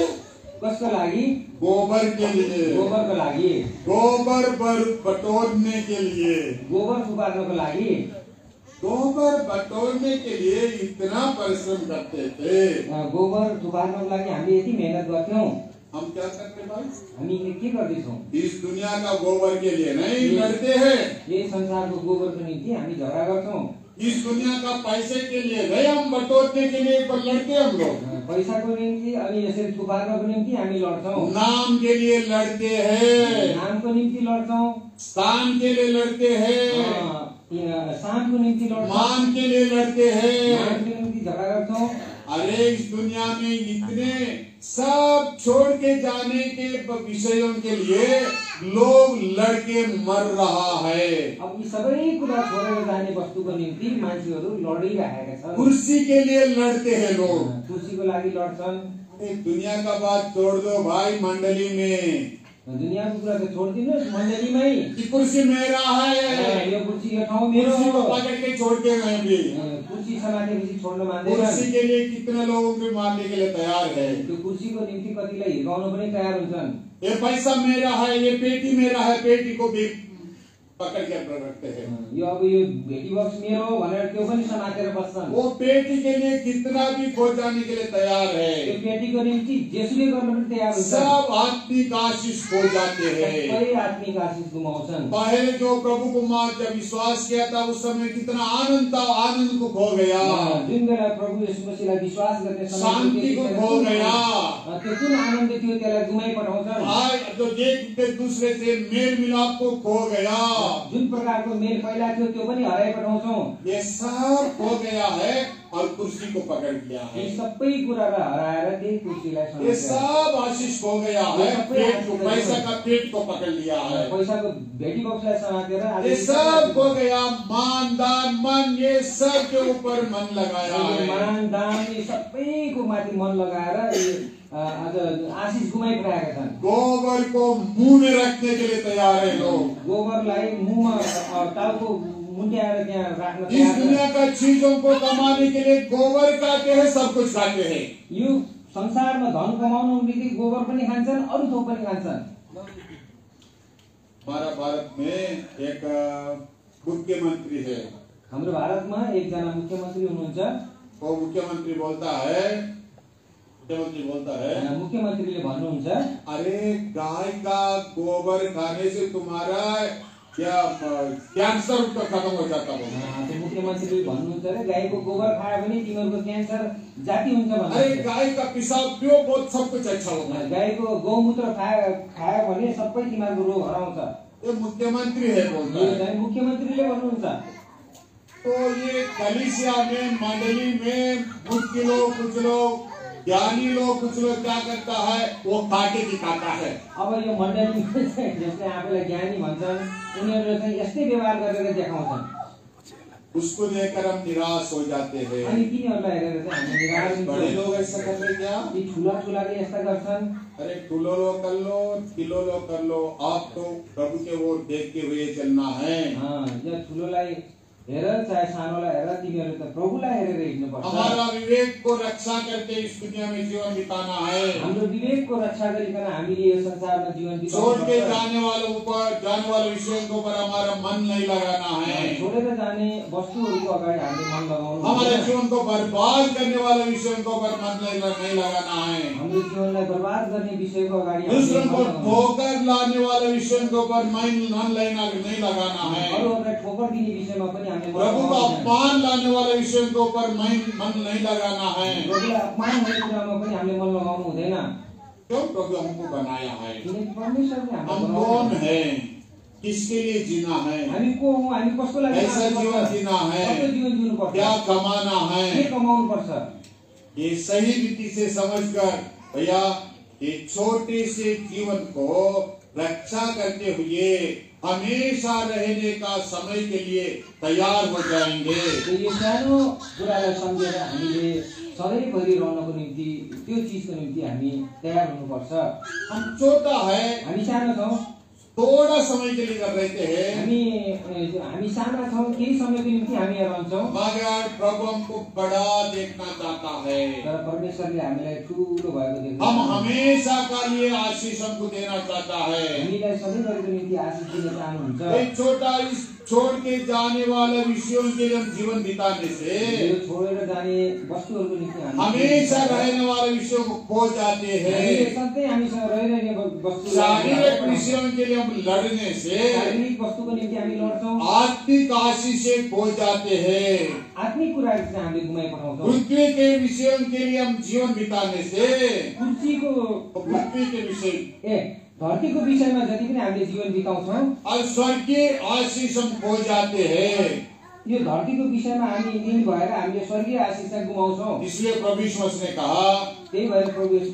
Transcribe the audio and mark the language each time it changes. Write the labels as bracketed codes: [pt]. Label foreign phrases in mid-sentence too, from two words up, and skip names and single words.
[ne] कसको लागि? [hi] गोबर के लिए, [ne] गोबरको लागि, [hi] गोबर बटोरने के लिए, [ne] गोबर थुपार्नको लागि, [hi] गोबर बटोरने के लिए इतना परिश्रम करते थे। [ne] गोबर थुपार्नको लागि हामीले यति मेहनत गर्थ्यौँ। [hi] हम क्या करते भाई? [ne] हामीले के गर्दैछौँ? [hi] इस दुनिया का गोबर के लिए नहीं लड़ते हैं। [ne] यही संसारको गोबरको निम्ति हामी झगडा गर्छौँ। [hi] इस दुनिया का पैसे के लिए नहीं, हम बटोरने के लिए लड़ते हम लोग। [ne] पैसाको निम्ति अनि यसरी थुपार्नको निम्ति हामी लड्छौँ। [hi] नाम के लिए लड़ते हैं, [ne] नामको निम्ति लड्छौँ, [hi] स्थान के लिए लड़ते हैं, [ne] सामको निम्ति लड्छौँ, [hi] मान के लिए लड़ते हैं। [ne] मानको निम्ति झगडा गर्छौँ। [hi] अरे इस दुनिया में इतने सब छोड़ के जाने के विषयों के लिए लोग लड़के मर रहा है। [ne] अब यी सबै कुरा छोडेर जाने वस्तुको निम्ति मान्छेहरू लडिरहेका छन्। [hi] कुर्सी के लिए लड़ते हैं लोग। [ne] कुर्सीको लागि लड्छन्। [hi] दुनिया का बात छोड़ दो भाई, मंडली में [ne] दुनियाँको कुरा त छोडिदिनुहोस्, मण्डलीमै [hi] कि कुर्सी मेरा है, [ne] यो कुर्सी यो ठाउँ मेरो [hi] कुर्सी को [ne] हो। [hi] पकड़ के छोड़ के गए भी। [ne] कुर्सी समातेपछि छोड्न मान्दैन। [hi] कुर्सी के लिए कितने लोगों को मारने के लिए तैयार है। [ne] त्यो कुर्सीको निम्ति कतिलाई हिर्काउन पनि तयार हुन्छन्। [hi] ये पैसा मेरा है, ये पेटी मेरा है, पेटी को भी पकड़ के रखते हैं। [ne] यो अब यो भेटी बक्स मेरो हो भनेर त्यो पनि समातेर बस्छन्। [hi] वो पेटी के लिए कितना भी खो जाने के लिए तैयार [ne] त्यो [hi] है। [ne] पेटीको निम्ति जेसुकै गर्न पनि तयार हुन्छन्। [hi] सब आत्मिक आशीष खो जाते हैं। [ne] सबै आत्मिक आशीष गुमाउँछन्। [hi] पहले जो प्रभु को जब विश्वास किया था उस समय कितना आनंद था, आनंद को खो गया। [ne] जुन बेला प्रभु येशू मसीहलाई विश्वास गर्ने समय [hi] शान्ति को खो गया। [ne] त्यो जुन आनन्द थियो त्यसलाई गुमाइ पठाउँछन्। [hi] आज तो एक दूसरे से मेल मिलाप को खो गया। [ne] जुन प्रकारको मेल पहिला थियो त्यो पनि हराइ पठाउँछौँ। [hi] ये सब खो गया है और कुर्सी को पकड़ लिया है। [ne] यी सबै कुरालाई हराएर त्यही कुर्सीलाई [hi] ये [ne] समातेर [hi] सब आशीष खो गया है, पेट को, पैसा का पेट को पकड़ लिया है। [ne] पैसाको भेटी बक्सलाई समातेर [hi] ये सब खो गया, मान दान मन ये सब के ऊपर मन लगाया है। [ne] मान दान यी सबैको माथि मन लगाएर आज आशीष गुमाइरहेका छन्। [hi] गोबर को मुंह में रखने के लिए तैयार है लोग। [ne] गोबरलाई मुखमा टाउको मुन्ट्याएर त्यहाँ राख्न [hi] इस [ne] तयार छन्। [hi] दुनिया का चीजों को कमाने के लिए गोबर खाते हैं, सब कुछ खाते हैं। [ne] यो संसारमा धन कमाउनको निम्ति गोबर पनि खान्छन्, अरू थोक पनि खान्छन्। [hi] हमारा भारत में एक मुख्यमंत्री है। [ne] हाम्रो भारतमा एकजना मुख्यमन्त्री हुनुहुन्छ। [hi] वो मुख्यमंत्री बोलता है, [ne] मुख्यमन्त्रीले भन्नुहुन्छ, [hi] अरे गाय का गोबर खाने से तुम्हारा क्या कैंसर तो खत्म हो जाता है। [ne] त्यो मुख्यमन्त्रीले भन्नुहुन्छ रे गाईको गोबर खायो भने तिमीहरूको क्यान्सर जाति हुन्छ [hi] अरे [ne] भन्नुहुन्छ। [hi] गाय का पिसाब पियो, बहुत सब कुछ अच्छा होगा। [ne] गाईको गौमूत्र खायो भने सबै तिमीहरूको रोग हराउँछ। [hi] ये मुख्यमंत्री है बोलता है। [ne] यो चाहिँ मुख्यमन्त्रीले भन्नुहुन्छ। [hi] तो ये कलीसिया में, मंडली में कुछ लोग ज्ञानी लोग, कुछ लोग क्या करता है, वो काटे दिखाता है। [ne] अब यो मण्डलीमा चाहिँ जसले आफूलाई ज्ञानी भन्छन् उनीहरूले चाहिँ यस्तै व्यवहार गरेर देखाउँछन्। [hi] उसको देखकर हम निराश हो जाते हैं। [ne] अनि तिनीहरूलाई हेरेर चाहिँ हामी निराश हुन्छौँ। [hi] बड़े लोग ऐसा कर रहे क्या? [ne] यी ठुलाठुलाले यस्ता गर्छन्। [hi] अरे ठुलो लोग कर लो, किलो लोग कर लो, आप तो प्रभु के वो देखते हुए चलना है। [ne] यो ठुलोलाई हेर चाहे सानोलाई हेर, तिमीहरू त प्रभुलाई हेरेर हिँड्नुपर्छ। [hi] हमारा विवेक को रक्षा करके इस दुनिया में जीवन बिताना है। [ne] हाम्रो विवेकको रक्षा गरिकन हामीले यो संसारमा जीवन [hi] छोड़ के [ne] बिताउनुपर्छ। [hi] जाने वाले विषयों के ऊपर हमारा मन नहीं लगाना है। [ne] छोडेर जाने वस्तुहरूको अगाडि हामीले मन लगाउनु [hi] हमारे [ne] हुँदैन। [hi] जीवन को बर्बाद करने वाले विषयों के ऊपर मन नहीं लगाना है। [ne] हाम्रो जीवनलाई बर्बाद गर्ने विषयको अगाडि हामीले [hi] दूसरों [ne] मन [hi] को [ne] लगाउनु [hi] ठोकर लाने वाले विषयों के ऊपर मन नहीं लगाना है। [ne] अरूहरूलाई ठोकर दिने विषयमा पनि हामीले मन [hi] प्रभु का [ne] लगाउनु हुँदैन। [hi] अपमान लाने वाले विषयों के ऊपर मन नहीं लगाना है। [ne] प्रभुलाई अपमान हुने कुरामा पनि हामीले मन लगाउनु हुँदैन। [hi] क्यों? प्रभु हमको बनाया है। [ne] किनकि परमेश्वरले हामीलाई [hi] हम [ne] बनाउनु [hi] कौन [ne] भएको छ। [hi] है, किसके लिए जीना है, [ne] हामी को हौं, हामी कसको लागि [hi] कैसा [ne] बाँच्नु [hi] जीवन [ne] पर्छ, [hi] जीना है, [ne] कस्तो जीवन जिउनुपर्छ, [hi] क्या कमाना [ne] के [hi] है, [ne] कमाउनु पर्छ। [hi] ये सही रीति से समझकर भैया ये छोटे से जीवन को रक्षा करते हुए हमेशा रहने का समय के लिए तैयार हो जाएंगे। [ne] यो सानो कुरालाई सम्झेर हामीले सधैँभरि रहनको निम्ति त्यो चिजको निम्ति हामी तयार हुनुपर्छ। [hi] हम छोटा है, [ne] हामी सानो छौँ, [hi] थोड़ा समय के लिए कर रहते हैं, [ne] हामी साना छौँ, केही समयको निम्ति हामी यहाँ रहन्छौँ। [hi] मगर प्रभु हमको बड़ा देखना चाहता है। [ne] तर परमेश्वरले हामीलाई ठुलो भएको देख्छ। [hi] हम हमेशा का लिए आशीष हमको देना चाहता है। [ne] हामीलाई सधैँभरिको निम्ति आशीष दिन चाहनुहुन्छ। [hi] एक छोटा इस छोड़ के जाने वाले विषयों के लिए हम जीवन बिताने से [ne] यो छोडेर जाने वस्तुहरूको निम्ति [hi] हमेशा रहने वाले विषयों को खो जाते हैं। [ne] हामीले सधैँ हामीसँग रहिरहने वस्तु [hi] शारीरिक विषयों के लिए हम लड़ने से [ne] शारीरिक वस्तुको निम्ति हामी लड्छौँ, [hi] आत्मिक आशीष से खो जाते हैं। [ne] आत्मिक कुराहरू चाहिँ हामीले गुमाइपठाउँछौँ। [hi] पृथ्वी के विषयों के लिए हम जीवन बिताने से [ne] पृथ्वीको [hi] पृथ्वी के विषय [ne] धरतीको विषयमा जति पनि हामीले जीवन बिताउँछौँ [hi] और स्वर्गीय आशीष हम खो जाते हैं। [ne] यो धरतीको विषयमा हामी लीन भएर हामीले स्वर्गीय आशीष चाहिँ गुमाउँछौँ। [hi] इसलिए प्रभु यीशु मसीह ने कहा, [ne] त्यही भएर प्रभु यीशु